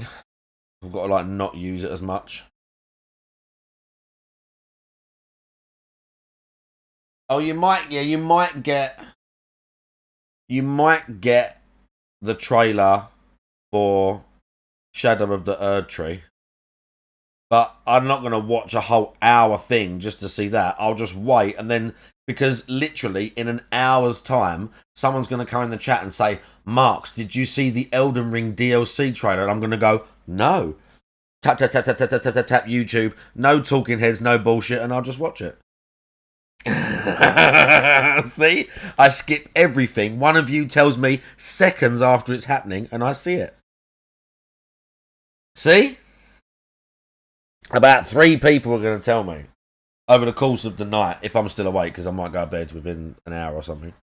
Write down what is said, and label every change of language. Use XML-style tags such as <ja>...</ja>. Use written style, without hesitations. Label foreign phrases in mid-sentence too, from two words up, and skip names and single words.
<en>I've got to, like, not use it as much. Oh, you might get the trailer for Shadow of the Erd Tree. But I'm not going to watch a whole hour thing just to see that. I'll just wait, and then, because literally in an hour's time, someone's going to come in the chat and say, Mark, did you see the Elden Ring DLC trailer? And I'm going to go, no. Tap, tap, tap, tap, tap, tap, tap, tap, tap, YouTube. No talking heads, no bullshit, and I'll just watch it. See? I skip everything. One of you tells me seconds after it's happening, and I see it. See? About 3 people are going to tell me over the course of the night if I'm still awake, because I might go to bed within an hour or something.</en>